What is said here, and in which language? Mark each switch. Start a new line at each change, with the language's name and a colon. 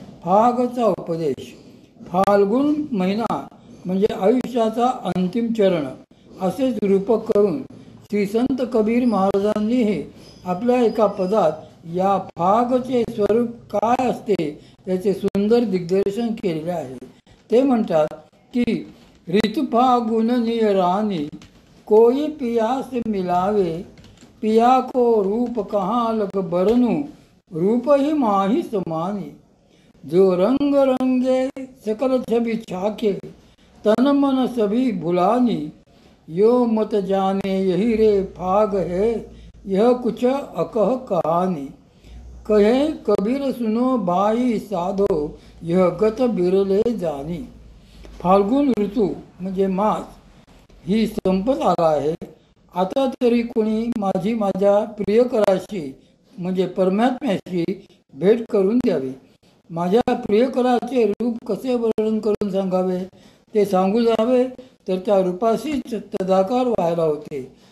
Marathi: फागचा उपदेश. फाल्गुन महिना म्हणजे आयुष्याचा अंतिम चरण असेच रूपक करून श्री संत कबीर महाराजांनीही आपल्या एका पदात या फागचे स्वरूप काय असते त्याचे सुंदर दिग्दर्शन केलेले आहे. ते म्हणतात की
Hindi: ऋतु फागुन नियरानी कोई पियास मिलावे पिया को रूप कहाँ लग बरनू रूप ही माही समानी जो रंग रंगे सकल छवि छाके तन मन सभी भुलानी यो मत जाने यही रे फाग है यह कुछ अकह कहानी कहे कबीर सुनो भाई साधो यह गत बिरले जानी.
Marathi: फाल्गुन ऋतू म्हणजे मास ही संपत आला आहे. आता तरी कोणी माझ्या प्रियकराशी म्हणजे परमात्म्याशी भेट करून द्यावी. माझ्या प्रियकराचे रूप कसे वर्णन करून सांगावे ते सांगू जावे तर त्या रूपाशीच तदाकार व्हायला होते.